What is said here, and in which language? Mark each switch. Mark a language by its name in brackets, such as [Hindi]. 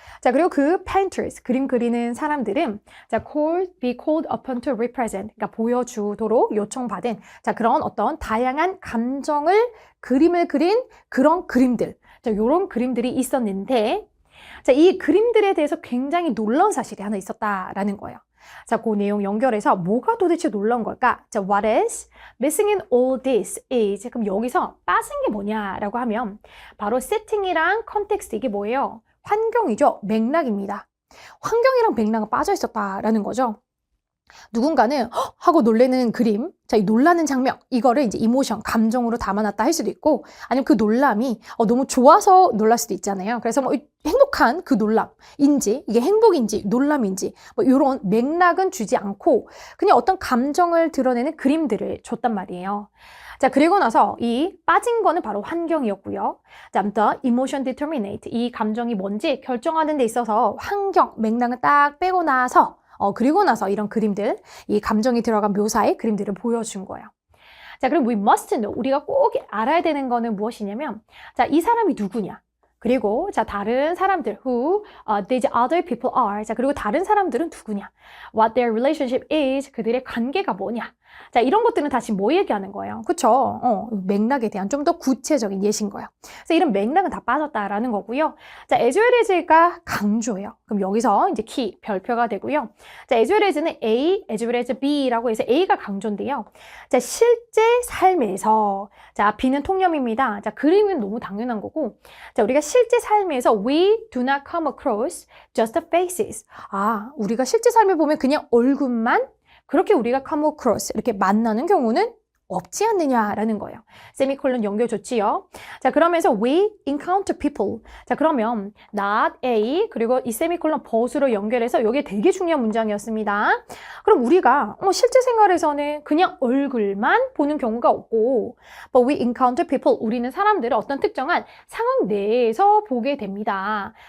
[Korean] 자, 그리고 그 painters, 그림 그리는 사람들은 자, [English] be called upon to represent, [Korean] 그러니까 보여주도록 요청받은 자, 그런 어떤 다양한 감정을 그림을 그린 그런 그림들. 자, 요런 그림들이 있었는데 자, 이 그림들에 대해서 굉장히 놀라운 사실이 하나 있었다라는 거예요. 자, 그 내용 연결해서 뭐가 도대체 놀라운 걸까? [English] 자, what is missing in all this is. [Korean] 그럼 여기서 빠진 게 뭐냐라고 하면 바로 세팅이랑 컨텍스트 이게 뭐예요? 환경이죠. 맥락입니다. 환경이랑 맥락은 빠져 있었다라는 거죠. 누군가는 헉! 하고 놀라는 그림, 자, 이 놀라는 장면, 이거를 이제 이모션, 감정으로 담아놨다 할 수도 있고, 아니면 그 놀람이 너무 좋아서 놀랄 수도 있잖아요. 그래서 뭐 행복한 그 놀람인지, 이게 행복인지, 놀람인지, 뭐 이런 맥락은 주지 않고 그냥 어떤 감정을 드러내는 그림들을 줬단 말이에요. 자, 그리고 나서 이 빠진 거는 바로 환경이었고요. 다음 더 emotion determinate, 이 감정이 뭔지 결정하는 데 있어서 환경, 맥락을 딱 빼고 나서 그리고 나서 이런 그림들, 이 감정이 들어간 묘사의 그림들을 보여준 거예요. 자, 그럼 [English] we must know, [Korean] 우리가 꼭 알아야 되는 거는 무엇이냐면, 자, 이 사람이 누구냐? 그리고 자, 다른 사람들, [English] who these other people are. [Korean] 자, 그리고 다른 사람들은 누구냐? [English] What their relationship is. [Korean] 그들의 관계가 뭐냐? 자, 이런 것들은 다시 뭐 얘기하는 거예요? 그쵸? 맥락에 대한 좀 더 구체적인 예시인 거예요. 그래서 이런 맥락은 다 빠졌다라는 거고요. 자, as well as가 강조예요. 그럼 여기서 이제 키, 별표가 되고요. 자, as well as는 A, as well as B라고 해서 A가 강조인데요. 자, 실제 삶에서, 자, B는 통념입니다. 자, 그림은 너무 당연한 거고, 자, 우리가 실제 삶에서 [English] we do not come across just the faces. [Korean] 아, 우리가 실제 삶에 보면 그냥 얼굴만 그렇게 우리가 come across, 이렇게 만나는 경우는 없지 않느냐라는 거예요. 세미콜론 연결 좋지요. [English] 자, 그러면서 we encounter people. [Korean] 자, 그러면 not A 그리고 이 세미콜론 but으로 연결해서 이게 되게 중요한 문장이었습니다. 그럼 우리가 실제 생활에서는 그냥 얼굴만 보는 경우가 없고 [English] but we encounter people. [Korean] 우리는 사람들을 어떤 특정한 상황 내에서 보게 됩니다.